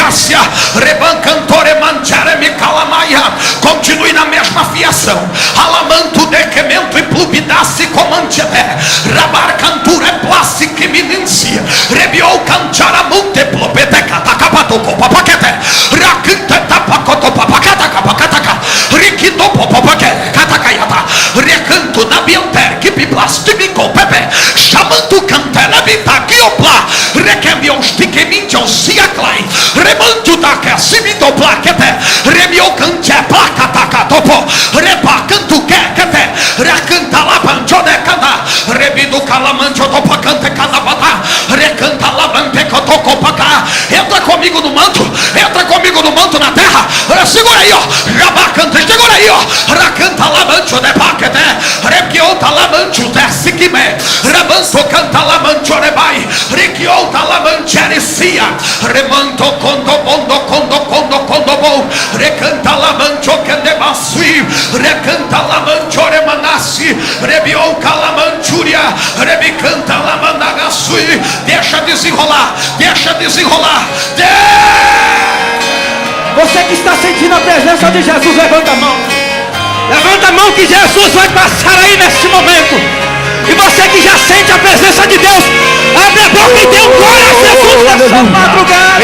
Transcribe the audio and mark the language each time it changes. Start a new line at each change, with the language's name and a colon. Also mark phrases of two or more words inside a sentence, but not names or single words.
Portuguese: abundância. Rebancantore mantiare me calamaia. Continue na mesma fiação. Alamanto dequemento e plubidasse comantiaté. Rabarcantura é plástico e minência. Rebiou cantiara monte plopete catacapato copapaquete. Raquinte tapacoto papacata capacataca. Riquito popopaquete catacaiata. Recanto na bianter que piplastimico pepe. Chamando cantela vita quiopla. Requemios tiquemintios siaclai. Remanto taca simito plaquete. Remio cante placa taca topo. Rebacanto quequete. Recanta la panchone cana. Rebido calamantio topa cante canabata. Recanta la mante cotoco paca. Entra comigo no manto. Entra comigo no manto na terra. Segura aí, ó. Rabacante, segura aí, ó. Racanta la mancho de paquete. Requiota la mancho desce que me. Remanto canta la mancho rebai. Requiota la mancherecia. Remanto condo bom. Recanta la mancho que debasui. Recanta la mancho remanassi. Rebiou calamanchúria. Rebicanta la mandagasui. Deixa desenrolar. Você que está sentindo a presença de Jesus, levanta a mão. Levanta a mão que Jesus vai passar aí neste momento. E você que já sente a presença de Deus, abre a boca e dê um glória a Jesus nessa madrugada.